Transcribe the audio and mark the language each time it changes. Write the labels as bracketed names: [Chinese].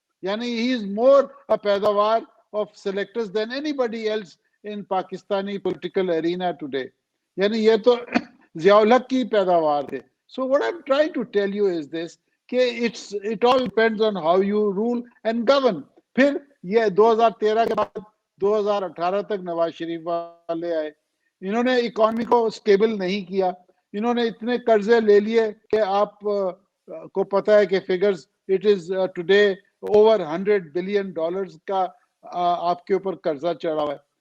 [English] یعنی he is more a پیداوار of selectors than anybody else in Pakistani political arena today. [Urdu] یعنی یہ تو ضیاء الحق کی پیداوار تھے. [English] So what I'm trying to tell you is this, کہ it all depends on how you rule and govern. [Urdu] پھر یہ 2013 کے بعد 2018 تک نواز شریف والے آئے, انہوں نے اکانومی کو سٹیبل نہیں کیا, انہوں نے اتنے قرضے لے لیے کہ آپ کو پتہ ہے کہ [English] figures it is today over [Urdu] $100 billion کا آپ کے اوپر قرضہ چڑھا ہوا ہے.